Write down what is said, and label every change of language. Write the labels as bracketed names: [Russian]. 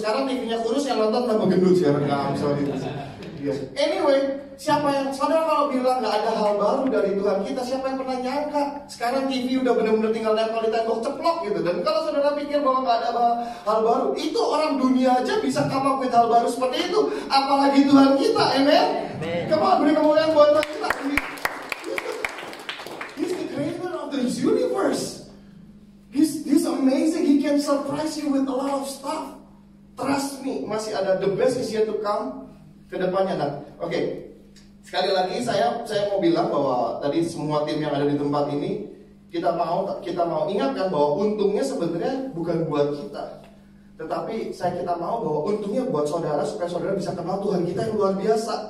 [Indonesian] Sekarang TV-nya kurus, yang nonton tambah gendut sekarang. Nggak, sorry. Anyway, siapa yang saudara kalau bilang nggak ada hal baru dari Tuhan kita, siapa yang pernah nyangka sekarang TV udah benar-benar tinggal nempel di tembok ceplok gitu. Dan kalau saudara pikir bahwa nggak ada hal baru, itu orang dunia aja bisa [English] come up with [Indonesian] hal baru seperti itu, apalagi Tuhan kita, amen. Kemana beri kemuliaan buat Tuhan kita. [English] He's the creator of this universe. He's amazing. He can surprise you with a lot of stuff. Trust me, [Indonesian] masih ada, [English] the best is yet to come [Indonesian] ke depannya. Nah, oke. Sekali lagi saya mau bilang bahwa tadi semua tim yang ada di tempat ini kita mau ingatkan bahwa untungnya sebenarnya bukan buat kita. Tetapi kita mau bahwa untungnya buat saudara supaya saudara bisa kenal Tuhan kita yang luar biasa.